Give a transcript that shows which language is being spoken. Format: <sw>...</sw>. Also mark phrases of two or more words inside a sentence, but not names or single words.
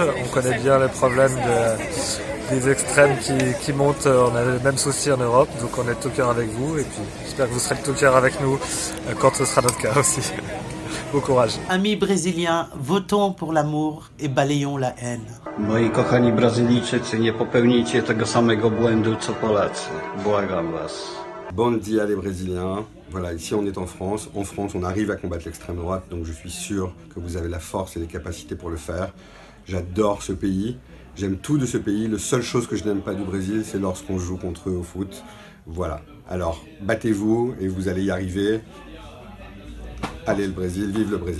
<fr>On connaît bien les problèmes des extrêmes qui montent. On a les mêmes soucis en Europe, donc on est de tout cœur avec vous. Et puis, j'espère que vous serez de tout cœur avec nous quand ce sera notre cas aussi. Bon courage. Amis brésiliens, votons pour l'amour et balayons la haine.</fr> <pl>Moi kochani Brazylijczycy, nie popełnijcie tego samego błędu co Polacy. Błagam was.</pl> <pt>Bon dia</pt> <fr>les Brésiliens. Voilà, ici on est en France. En France, on arrive à combattre l'extrême droite, donc je suis sûr que vous avez la force et les capacités pour le faire. J'adore ce pays. J'aime tout de ce pays. La seule chose que je n'aime pas du Brésil, c'est lorsqu'on joue contre eux au foot. Voilà. Alors, battez-vous et vous allez y arriver. Allez le Brésil, vive le Brésil.</fr>